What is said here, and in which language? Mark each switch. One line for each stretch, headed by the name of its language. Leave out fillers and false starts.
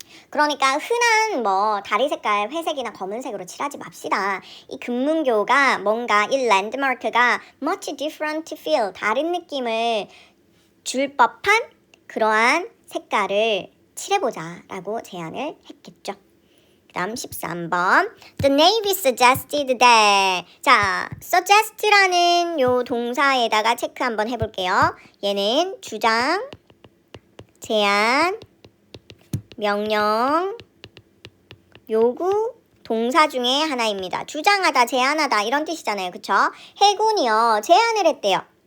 Korean: 그러니까 흔한 뭐 다리 색깔 회색이나 검은색으로 칠하지 맙시다. 이 금문교가 뭔가 이 랜드마크가 much different feel, 다른 느낌을 줄 법한 그러한 색깔을 칠해보자 라고 제안을 했겠죠. 그 다음 13번.
English: The Navy suggested that.
Korean: 자, suggest라는 요 동사에다가 체크 한번 해볼게요. 얘는 주장, 제한, 명령, 요구, 동사 중에 하나입니다. 주장하다, 제안하다 이런 뜻이잖아요. 그쵸? 해군이요. 제안을 했대요.